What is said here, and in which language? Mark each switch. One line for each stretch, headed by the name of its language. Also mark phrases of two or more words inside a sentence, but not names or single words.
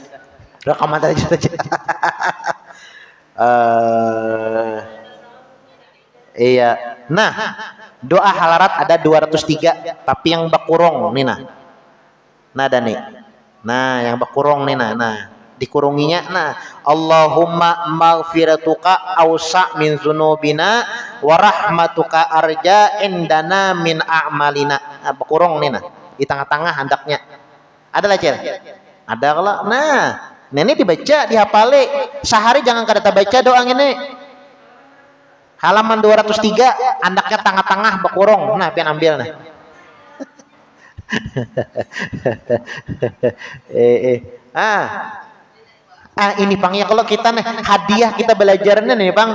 Banjar: Iya. Nah, doa halarat ada 203 tapi yang bakurung nih nah. Nah ada nih. Nah, yang bakurung nih nah. Dikurunginya nah
Arabic: اللهم مغفرتك أوسع من ذنوبنا ورحمتك أرجى عندنا من أعمالنا.
Banjar: Nah, bakurung nih nah. Di tengah-tengah handaknya. Ada lah Cil? Ada kalau. Nah, ini dibaca, dihafali. Sehari jangan kada baca doa ini. Halaman 203, andaknya tengah-tengah bakurung. Nah, pian ambil nah. Ini Bang ya kalau kita nih hadiah kita belajarnya nih Bang.